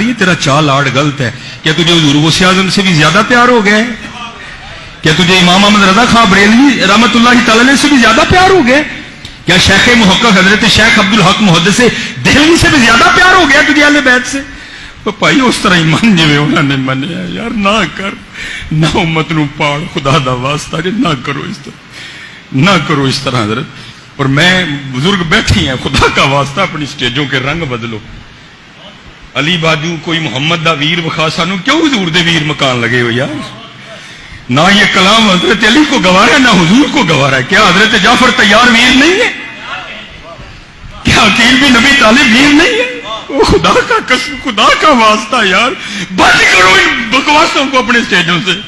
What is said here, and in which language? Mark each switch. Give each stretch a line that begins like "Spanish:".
Urdu: یہ تیرا چاء لاڈ غلط ہے. کیا تجھے حضور غوث اعظم سے بھی زیادہ پیار ہو گیا ہے؟ کیا تجھے امام احمد رضا خان بریلوی رحمۃ اللہ تعالی سے بھی زیادہ پیار ہو گیا؟ کیا شیخ محقق حضرت شیخ عبد الحق محدث دہلوی سے بھی زیادہ پیار ہو گیا تجھے اہل بیت سے؟
Punjabi: تو بھائی اس طرح ہی من جویں انہوں نے منیا یار. نہ کر، نہ امت نو پاڑ، خدا دا واسطہ جی نہ کرو اس طرح، نہ کرو اس طرح حضرت.
Urdu: اور میں بزرگ بیٹھی ہیں، خدا کا واسطہ اپنی سٹیجوں کے رنگ بدلو.
Punjabi: علی باجو کوئی محمد دا ویر وخا سانو کیوں حضور دے ویر مکان لگے ہو یار؟
Urdu: نہ یہ کلام حضرت علی کو گوارا ہے
Punjabi: نہ حضور کو گوارا ہے.
Urdu: کیا حضرت جعفر طیار ویر نہیں ہے؟ کیا عقیل بھی نبی طالب ویر نہیں ہے؟ او خدا کا قسم، خدا کا واسطہ یار بند کرو ان بکواسوں کو اپنے سٹیجوں سے.